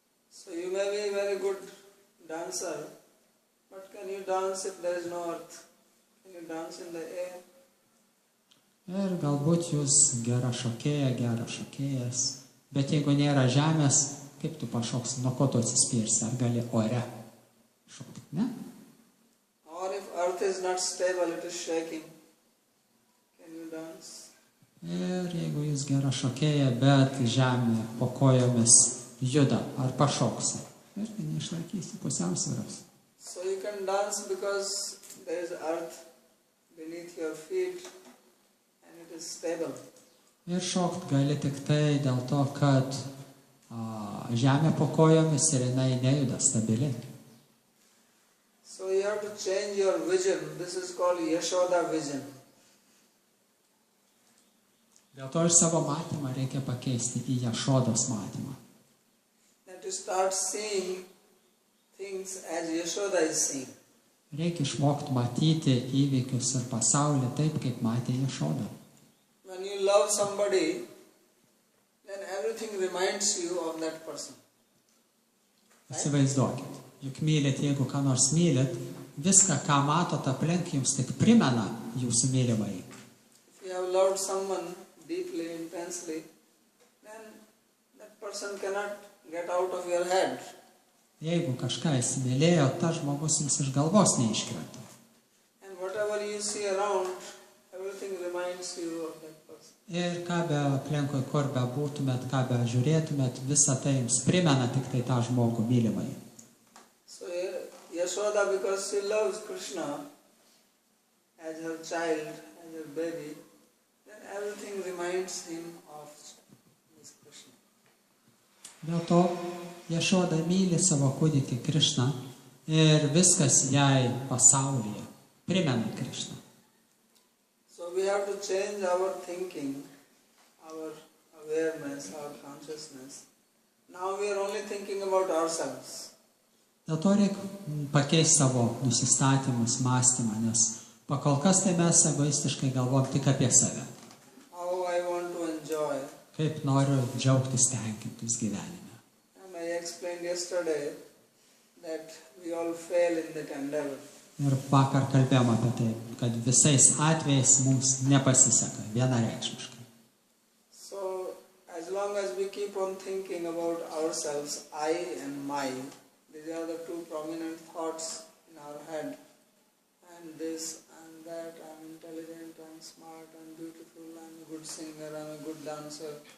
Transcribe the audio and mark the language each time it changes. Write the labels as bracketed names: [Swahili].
[English] So you may be a very good dancer, but can you dance if there is no earth? Can you dance in the air? [Lithuanian] Ir galbūt jūs gera šokėja, geras šokėjas, bet jeigu nėra žemės, kaip tu pašoksi, nuo ko tu atsispirsi, ar gali ore šokti, ne? [English] Or if earth is not stable, it is shaking, can you dance? [Lithuanian] Ir jeigu jūs gera šokėja, bet žemė po kojomis juda, ar pašoksi, irgi neišlaikysi pusiausvyros. [English] So you can dance because there is earth beneath your feet and it is stable. [Lithuanian] Ir šokt gali tik tai dėl to, kad žemė po kojomis ir jinai nejuda stabiliai. [English] So you have to change your vision. This is called Yashoda vision. [Lithuanian] Dėl to ir savo matymą reikia pakeisti į Jašodos matymą. [English] That you start seeing things as Yashoda is seeing. [Lithuanian] Reikia išmokti matyti įvykius ir pasaulį taip, kaip matė Jašoda. [English] When you love somebody, then everything reminds you of that person. [Lithuanian] Įsivaizduokit, juk mylit, jeigu ką nors mylit, viską, ką matot aplink, jums tik primena jūsų mylimąjį. [English] If you have loved someone deeply, intensely, then that person cannot get out of your head. [Lithuanian] Jeigu kažką įsimylėjo, tas žmogus jums iš galvos neiškrenta. [English] And whatever you see around, everything reminds you of that person. [Lithuanian] Ir ką be aplinkui, kur be būtumėt, ką be žiūrėtumėt, visa tai jums primena tik tai tą žmogų mylimąjį. [English] So Yashoda, because she loves Krishna as her child, as her baby, then everything reminds him of this Krishna. [Lithuanian] Dėl to Jašoda myli savo kūdikį Krišną ir viskas jai pasaulyje primena Krišną. [English] So we have to change our thinking, our awareness, our consciousness. Now we are only thinking about ourselves. [Lithuanian] Dėl to reikia pakeisti savo nusistatymus, mąstymą, nes pakol kas tai mes egoistiškai galvom tik apie save. [English] How I want to enjoy. [Lithuanian] Kaip noriu džiaugtis, tenkintis gyvenime. [English] And I explained yesterday that we all fail in that endeavor. [Lithuanian] Ir vakar kalbėjom apie tai, kad visais atvejais mums nepasiseka vienareikšmiškai. [English] So as long as we keep on thinking about ourselves, I and my, these are the two prominent thoughts in our head. And this and that, I'm intelligent, I'm smart, I'm beautiful, I'm a good singer, I'm a good dancer.